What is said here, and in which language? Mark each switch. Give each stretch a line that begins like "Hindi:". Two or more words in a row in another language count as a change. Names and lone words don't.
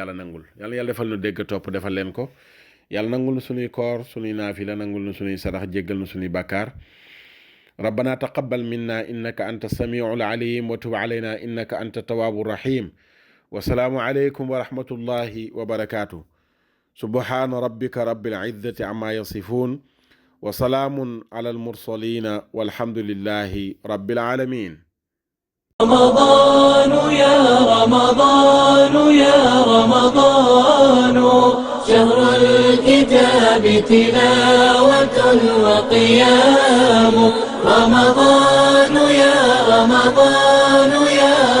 Wolof: yàlla nangul yàlla defal nu dégg topp defal leen ko yàlla nangul nu suñuy koor suñuy naafila nangul nu suñuy sarax jéggal nu suñuy bàkkaar
Arabic: ربنا تقبل منا إنك أنت السميع العليم وتب علينا إنك أنت التواب الرحيم والسلام عليكم ورحمة الله وبركاته سبحان ربك رب العزة عما يصفون وسلام على المرسلين والحمد لله رب العالمين رمضان يا رمضان يا رمضان شهر الكتاب تلاوة وقيام رمضان يا رمضان يا